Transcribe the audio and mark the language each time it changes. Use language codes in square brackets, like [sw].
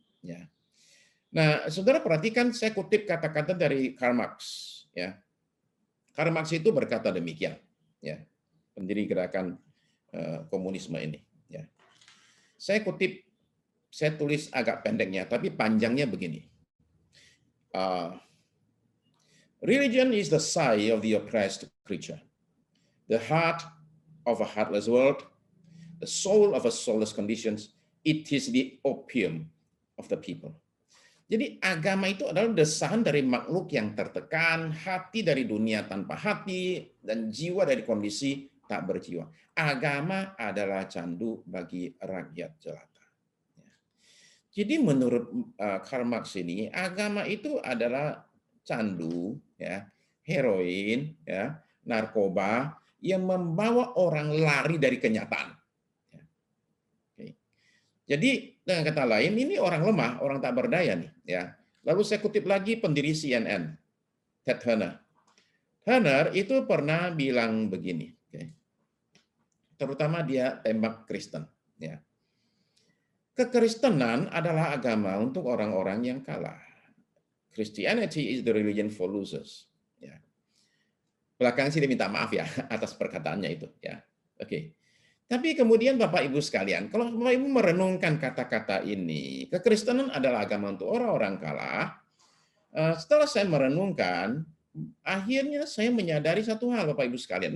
[id] Ya. Nah, saudara perhatikan, saya kutip kata-kata dari Karl Marx. Ya. Karl Marx itu berkata demikian. Ya. Pendiri gerakan komunisme ini. Ya. Saya kutip, saya tulis agak pendeknya, tapi panjangnya begini. [en] Religion is the sigh of the oppressed creature, the heart of a heartless world, the soul of a soulless conditions. It is the opium of the people. [id] Jadi agama itu adalah desahan dari makhluk yang tertekan, hati dari dunia tanpa hati, dan jiwa dari kondisi tak berjiwa. Agama adalah candu bagi rakyat jelata. Jadi menurut Karl Marx ini, agama itu adalah candu, ya, heroin, ya, narkoba yang membawa orang lari dari kenyataan. Jadi dengan kata lain, ini orang lemah, orang tak berdaya nih. Ya. Lalu saya kutip lagi pendiri CNN, Ted Turner. Turner itu pernah bilang begini, terutama dia tembak Kristen. Ya. Kekristenan adalah agama untuk orang-orang yang kalah. [en] Christianity is the religion for losers. [id] Ya. Belakangan sih dia minta maaf ya atas perkataannya itu. Ya. Oke. Tapi kemudian Bapak Ibu sekalian, kalau Bapak Ibu merenungkan kata-kata ini, kekristenan adalah agama untuk orang-orang kalah. Setelah saya merenungkan, akhirnya saya menyadari satu hal Bapak Ibu sekalian.